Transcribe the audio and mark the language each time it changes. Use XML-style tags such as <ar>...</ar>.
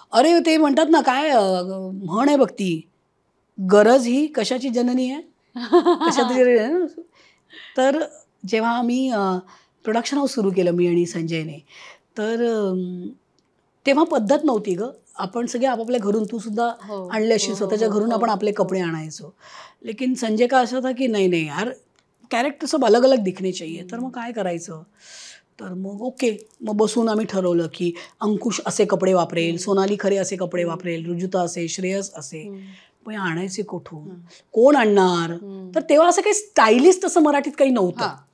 <mr>अरे ते म्हणतात ना, काय म्हण आहे बघ ती, गरज ही कशाची जननी आहे, कशाची. तर जेव्हा आम्ही प्रोडक्शन हाऊस सुरू केलं मी आणि संजयने, तर तेव्हा पद्धत नव्हती गं. आपण सगळे आपापल्या घरून, तू सुद्धा आणले अशी स्वतःच्या घरून आपण आपले कपडे आणायचो.</mr> <hi>लेकिन संजय का</hi> <mr>असा</mr> <hi>था की नाही यार, कॅरेक्टर सब अलग अलग दिखने चाहिए.</hi> <mr>तर मग काय करायचं, तर मग ओके, मग बसून आम्ही ठरवलं की अंकुश असे कपडे वापरेल, सोनाली खरे असे कपडे वापरेल, रुजुता असे, श्रेयस असे. पण आणायचे कुठून, कोण आणणार. तर तेव्हा असं काही स्टायलिस्ट असं मराठीत काही नव्हतं.</mr>